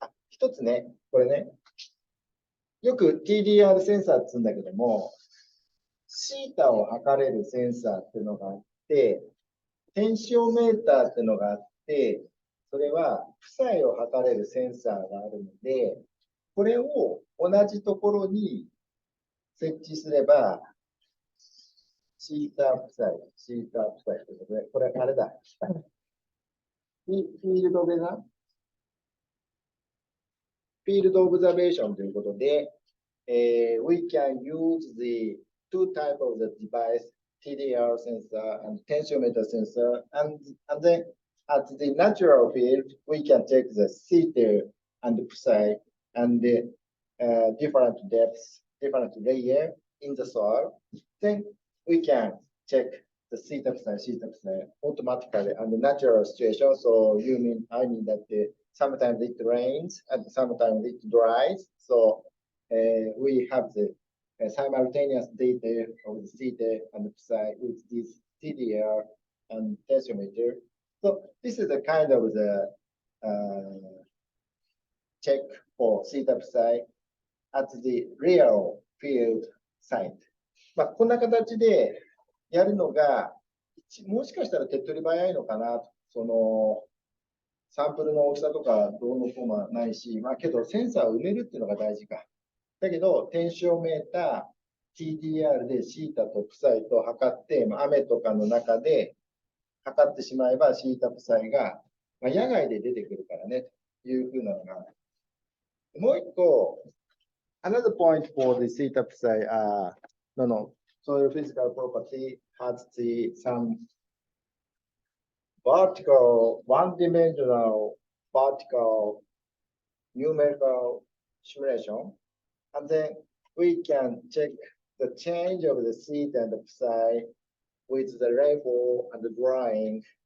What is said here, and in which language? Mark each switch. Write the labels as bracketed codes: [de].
[ja] 一つね、これね、よく TDR センサーって言うんだけども、シータを測れるセンサーっていうのがあって、テンシオメーターっていうのがあって、それは負債を測れるセンサーがあるので、これを同じところに設置すれば、シータ負債ということで、これあれだ。フィールドでな、フィールドオブザベーションということで、 [en] we can use the two type of the device, TDR sensor and tensiometer sensor, and then at the natural field, we can check the theta and psi and the different depths, different layer in the soil. Then we can check the theta psi automatically and the natural situation. So I mean that sometimes it rains and sometimes it dries. So we have the simultaneous data of the theta and psi with this TDR and tensiometer. So this is a kind of the check for theta psi at the real field site. [ja] まあ、こんな形でやるのが、もしかしたら手っ取り早いのかなと。そのサンプルの大きさとかどうのこうもないし、まあけどセンサーを埋めるっていうのが大事か。だけど、テンシオメーター、TDR でシータとプサイと測って、まあ、雨とかの中で測ってしまえばシータプサイが、まあ、野外で出てくるからね、というふうなのが。もう一個、 [en] another point for the theta psi, soil physical property has some vertical, one-dimensional vertical numerical simulation, and then we can check the change of the theta and the psi with the rainfall and the drying.